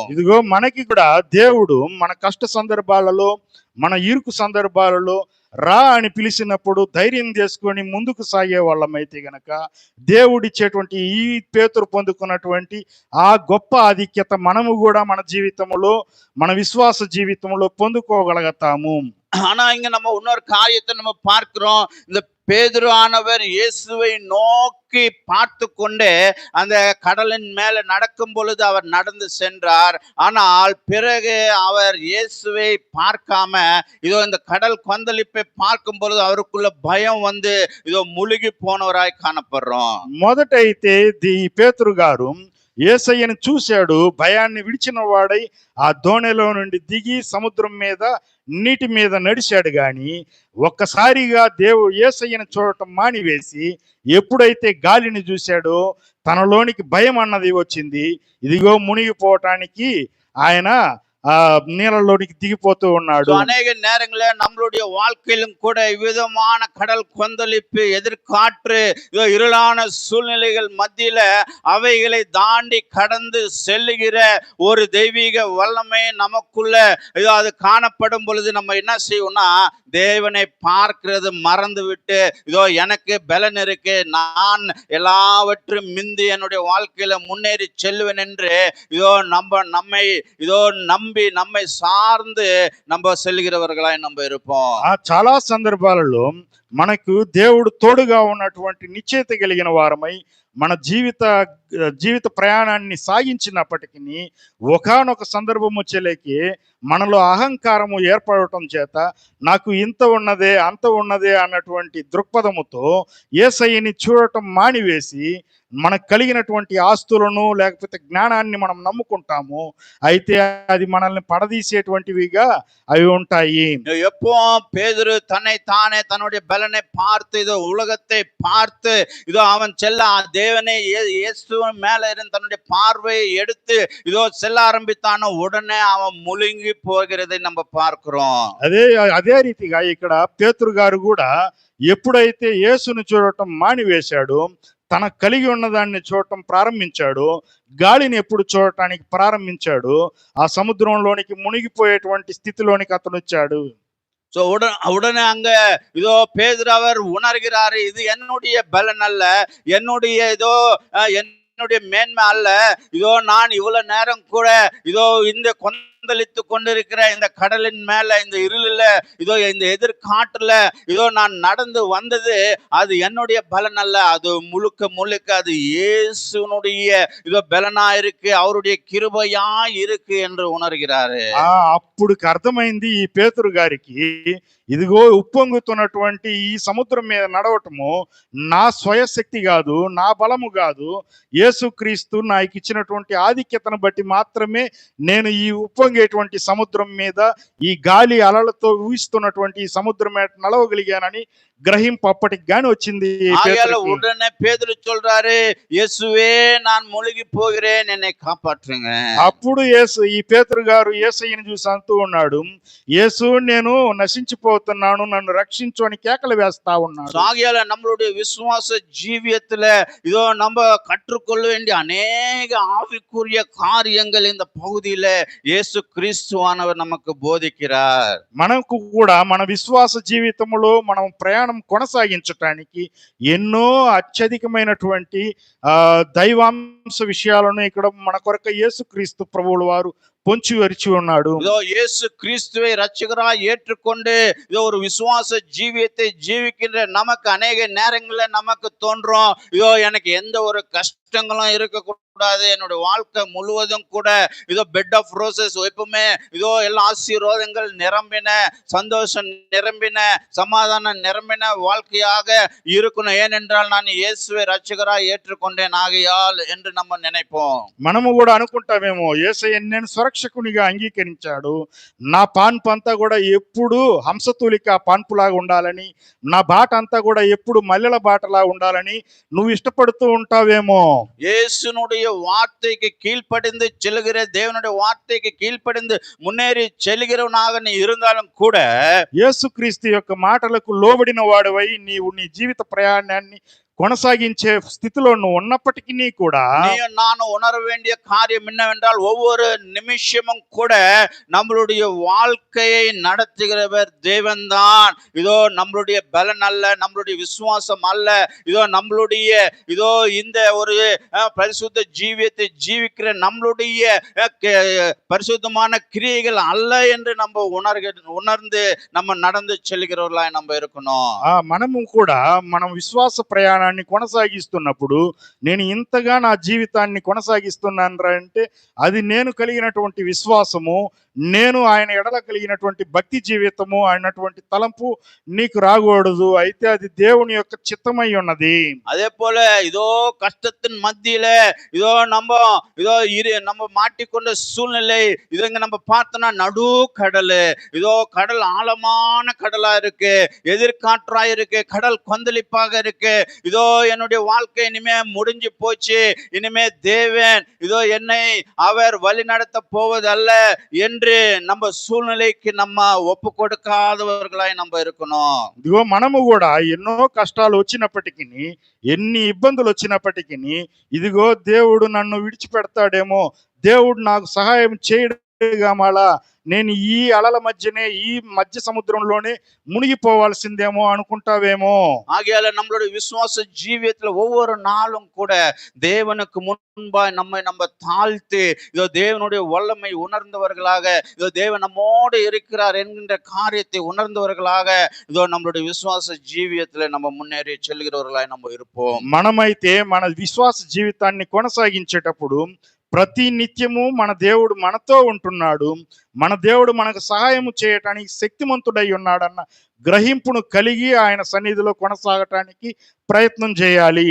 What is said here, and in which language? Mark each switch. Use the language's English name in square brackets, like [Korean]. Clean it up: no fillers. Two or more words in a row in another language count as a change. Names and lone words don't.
[Telugu] ఇదిగో మనకి కూడా దేవుడు మన కష్ట సందర్భాలలో, మన ఇరుకు సందర్భాలలో రా అని పిలిచినప్పుడు ధైర్యం చేసుకొని ముందుకు సాగే వాళ్ళమైతే గనక దేవుడిచ్చేటువంటి ఈ పేతురు పొందుకున్నటువంటి ఆ గొప్ప ఆధిక్యత మనము కూడా మన జీవితంలో, మన విశ్వాస జీవితంలో పొందుకోగలుగుతాము. [Tamil] ஆனா இங்க நம்ம இன்னொரு காரியத்தை நம்ம பார்க்கிறோம். இந்த பேதுரு ஆனவர் இயேசுவை நோக்கி பார்த்து கொண்டே அந்த கடலின் மேல நடக்கும் பொழுது அவர் நடந்து சென்றார். ஆனால் பிறகு அவர் இயேசுவை பார்க்காம இதோ இந்த கடல் கொந்தளிப்பை பார்க்கும் பொழுது அவருக்குள்ள பயம் வந்து இதோ முழுகி போனவராய் காணப்படுறோம். [Telugu] మొదట అయితే పేతురు గారు యేసయ్యను చూశాడు, భయాన్ని విడిచిన వాడై ఆ దోణిలో నుండి దిగి సముద్రం మీద, నీటి మీద నడిచాడు. గాని ఒక్కసారిగా యేసయ్యను చూడటం మానివేసి ఎప్పుడైతే గాలిని చూశాడో తనలోనికి భయం అన్నది వచ్చింది. ఇదిగో మునిగిపోవటానికి ఆయన நீலலோடிக்கு திகிப்போத்து ఉన్నాడు. [Tamil] அநேக நேரங்களில் நம்மளுடைய வாழ்க்கையிலும் கூட விதமான கடல் கொந்தளிப்பு, எதிர்காற்று, இருளான சூழ்நிலைகள் மத்தியில அவைகளை தாண்டி கடந்து செல்லுகிற ஒரு தெய்வீக வல்லமை நமக்குள்ள அது காணப்படும் பொழுது நம்ம என்ன செய்வோம்னா, தேவனை பார்க்கிறது மறந்து விட்டு இதோ எனக்கு பலன் இருக்கு, நான் எல்லாவற்றும் மிந்தி என்னுடைய வாழ்க்கையில முன்னேறி செல்வேன் என்று இதோ நம்மை இதோ நம்மை சார்ந்து நம்ம செல்கிறவர்களாய் நம்ம இருப்போம். [Telugu] చాలా సందర్భాలలో మనకు దేవుడు తోడుగా ఉన్నటువంటి నిశ్చయిత కలిగిన వారమై మన జీవిత జీవిత ప్రయాణాన్ని సాగించినప్పటికీ ఒకానొక సందర్భం వచ్చేలేకి మనలో అహంకారము ఏర్పడటం చేత నాకు ఇంత ఉన్నదే అంత ఉన్నదే అన్నటువంటి దృక్పథముతో యేసయ్యని చూడటం మానివేసి మనకు కలిగినటువంటి ఆస్తులను లేకపోతే జ్ఞానాన్ని మనం నమ్ముకుంటాము. అయితే అది మనల్ని పడదీసేటువంటివిగా అవి ఉంటాయి. [Tamil] எப்பவும் பேதுரு தன்னை தானே தன்னுடைய பலனை பார்த்து இதோ உலகத்தை பார்த்து இதோ அவன் செல்ல தேவனே இயேசுவின் மேல இருந்து தன்னுடைய பார்வையை எடுத்து இதோ செல்ல ஆரம்பித்தானோ உடனே அவன் முழுங்கி போகிறதை நம்ம பார்க்கிறோம். [Telugu] అదే రీతిగా ఇక్కడ పేతురు గారు కూడా ఎప్పుడైతే యేసును చూడటం మానివేశాడో, తనకు కలిగి ఉన్నదాన్ని చూడటం ప్రారంభించాడు, గాలిని ఎప్పుడు చూడటానికి ప్రారంభించాడు, ఆ సముద్రంలోనికి మునిగిపోయేటువంటి స్థితిలోనికి అతను వచ్చాడు. [Tamil] சோ உடனே அங்க இதோ பேதுரு அவர் உணர்கிறாரு, இது என்னுடைய பலன் அல்ல, என்னுடைய இதோ என்னுடைய மேன்மை அல்ல, இதோ நான் இவ்வளவு நேரம் கூட இதோ இந்த கொந்தளித்து கொண்டிருக்கிற இந்த கடலின் மேல இந்த இருளில இதோ இந்த எதிர்காற்றுல இதோ நான் நடந்து வந்தது அது என்னுடைய பலன் அல்ல, அது முழுக்க முழுக்க அது இயேசுனுடைய இதோ பலனா இருக்கு, அவருடைய கிருபையா இருக்கு என்று உணர்கிறாரு. [Telugu] అప్పుడు అర్థమైంది ఈ పేతురు గారికి, ఇదిగో ఉప్పొంగుతున్నటువంటి ఈ సముద్రం మీద నడవటము నా స్వయశక్తి కాదు, నా బలము కాదు, యేసుక్రీస్తు నాకు ఇచ్చినటువంటి ఆధిక్యతను బట్టి మాత్రమే నేను ఈ ఉప్పొంగేటువంటి సముద్రం మీద ఈ గాలి అలలతో ఊహిస్తున్నటువంటి ఈ సముద్రం మీద నడవగలిగానని గ్రహింపు అప్పటికి గాని వచ్చింది. [Tamil] உடனே பேதுரு சொல்றாரு, இயேசுவே நான் முழுகி போகிறேன், என்னை காப்பாற்றுங்க. [Telugu] అప్పుడు యేసు ఈ పేతురు గారు యేసయ్యను చూసి అంటూ ఉన్నాడు, యేసు నేను నశించిపోతున్నాను, నన్ను రక్షించు అని కేకలు వేస్తా ఉన్నాడు. [Tamil] ஆகையால நம்மளுடைய விசுவாச ஜீவியத்துல இதோ நம்ம கற்றுக்கொள்ள வேண்டிய அநேக ஆவிக்குரிய காரியங்கள் இந்த பகுதியில இயேசு கிறிஸ்துவானவர் நமக்கு போதிக்கிறார். [Telugu] మనకు కూడా మన విశ్వాస జీవితంలో మనం ప్రయాణం కొనసాగించటానికి ఎన్నో అత్యధికమైనటువంటి దైవాంశ విషయాలను ఇక్కడ మన కొరకు యేసుక్రీస్తు ప్రభువుల వారు పొంచి వరిచి ఉన్నాడు. [Tamil] இதோ இயேசு கிறிஸ்துவை ரட்சகராய் ஏற்றுக்கொண்டு இதோ ஒரு விசுவாச ஜீவியத்தை ஜீவிக்கின்ற நமக்கு அநேக நேரங்கள்ல நமக்கு தோன்றும், இதோ எனக்கு எந்த ஒரு கஷ்டங்களும் இருக்கக்கூடாது, என்னுடைய வாழ்க்கை முழுவதும் கூட இதோ [English] bed of roses [Tamil] எப்பவுமே இதோ எல்லா ஆசீர்வாதங்கள் நிரம்பின, சந்தோஷம் நிரம்பின, சமாதானம் நிரம்பின வாழ்க்கையாக இருக்கணும், ஏனென்றால் நான் இயேசுவை ரட்சகராய் ஏற்றுக்கொண்டேன் ஆகையால் என்று நம்ம நினைப்போம். [Telugu] మనము కూడా అనుకుంటామేమో, యేసయ్య నేను స్వరక్షకునిగా అంగీకరించాడు, నా పాన్పు అంతా కూడా ఎప్పుడు హంసతూలిక పాన్పులాగా ఉండాలని, నా బాట అంతా కూడా ఎప్పుడు మల్లెల బాటలా ఉండాలని నువ్వు ఇష్టపడుతూ ఉంటావేమో. [Tamil] இயேசுனுடைய வார்த்தைக்கு கீழ்ப்படிந்து செல்கிற, தேவனுடைய வார்த்தைக்கு கீழ்ப்படிந்து முன்னேறி செல்கிறவனாக நீ இருந்தாலும் கூட, [Telugu] యేసుక్రీస్తు యొక్క మాటలకు లోబడిన వాడివై నీవు నీ జీవిత ప్రయాణాన్ని కొనసాగించే స్థితిలో నువ్వు ఉన్నప్పటికీ కూడా [Tamil] நானும் உணர வேண்டிய காரியம் என்னவென்றால், ஒவ்வொரு நிமிஷமும் கூட நம்மளுடைய வாழ்க்கையை நடத்துகிறவர் தேவன்தான். இதோ நம்மளுடைய பலன் அல்ல, நம்மளுடைய விசுவாசம் அல்ல, இதோ நம்மளுடைய இதோ இந்த ஒரு பரிசுத்த ஜீவியத்தை ஜீவிக்கிற நம்மளுடைய பரிசுத்தமான கிரியைகள் அல்ல என்று நம்ம உணர்ந்து நம்ம நடந்து செல்கிறவர்களாய் நம்ம இருக்கணும். [Telugu] మనము కూడా మనం విశ్వాస ప్రయాణాన్ని కొనసాగిస్తున్నప్పుడు, నేను ఇంతగా నా జీవితాన్ని కొనసాగిస్తున్నాను అంటే అది నేను కలిగినటువంటి విశ్వాసము, నేను ఆయన ఎడల కలిగినటువంటి భక్తి జీవితము అయినటువంటి తలంపు నీకు రాకూడదు, అయితే అది దేవుని యొక్క చిత్తమై ఉన్నది. [Tamil] அதே போல இதோ கஷ்டத்தின் மத்தியில இதோ நம்ம மாட்டிக்கொண்ட சூழ்நிலை இதங்க நம்ம பார்த்தோம்னா நடு கடல், இதோ கடல் ஆழமான கடலா இருக்கு, எதிர்காற்றா இருக்கு, கடல் கொந்தளிப்பாக இருக்கு, இதோ என்னுடைய வாழ்க்கை இனிமே முடிஞ்சு போச்சு, இனிமே தேவன் இதோ என்னை அவர் வழி நடத்த போவதல்ல என்று நம்ம సూழ்நிலைకి நம்ம ஒப்பு கொடகாதவர்களாய் நம்ம இருக்கணும். [Telugu] ఇదిగో మనము కూడా ఎన్నో కష్టాలు వచ్చినప్పటికీ, ఎన్ని ఇబ్బందులు వచ్చినప్పటికీ, ఇదిగో దేవుడు నన్ను విడిచిపెడతాడేమో, దేవుడు నాకు సహాయం చేయడం మళ్ళా నేను ఈ అలల మధ్యనే ఈ మధ్య సముద్రంలోనే మునిగిపోవాల్సిందేమో అనుకుంటావేమో. [Tamil] ஆகையால நம்மளுடைய விசுவாச ஜீவியத்துல ஒவ்வொரு நாளும் கூட தேவனுக்கு முன்பாய் நம்மை நம்ம தாழ்த்தி இதோ தேவனுடைய வல்லமை உணர்ந்தவர்களாக, இதோ தேவன் நம்மோடு இருக்கிறார் என்கின்ற காரியத்தை உணர்ந்தவர்களாக இதோ நம்மளுடைய விசுவாச ஜீவியத்துல நம்ம முன்னேறி செல்கிறவர்களாய் நம்ம இருப்போம். [Telugu] మనమైతే మన విశ్వాస జీవితాన్ని కొనసాగించేటప్పుడు ప్రతి నిత్యము మన దేవుడు మనతో ఉంటున్నాడు, మన దేవుడు మనకు సహాయము చేయటానికి శక్తిమంతుడై ఉన్నాడన్న గ్రహింపును కలిగి ఆయన సన్నిధిలో కొనసాగటానికి ప్రయత్నం చేయాలి.